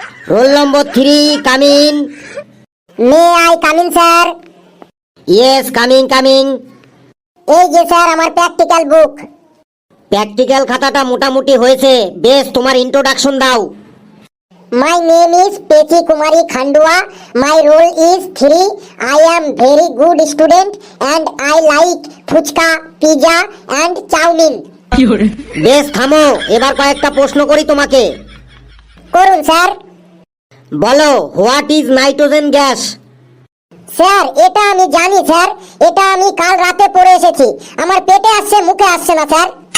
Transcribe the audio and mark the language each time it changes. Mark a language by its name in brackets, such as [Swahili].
[English] Roll number 3 coming. May I coming sir? Yes, coming coming. [Bangla] এই যে sir আমার practical বুক। Practical খাতাটা মোটামুটি হয়েছে, বেশ তোমার ইন্ট্রোডাকশন দাও। [English] My name is Pechi Kumari Khandua. My role is 3. I am very good student and I like fuchka, pizza and chowmin. [Bangla] বেশ থামো, এবার কয়েকটা প্রশ্ন করি তোমাকে। করুন স্যার। বলো, [English] What is nitrogen gas? [Bangla] Sir এটা আমি জানি স্যার, এটা আমি কাল রাতে পড়ে এসেছি। আমার পেটে আসছে, মুখে আসছে না স্যার।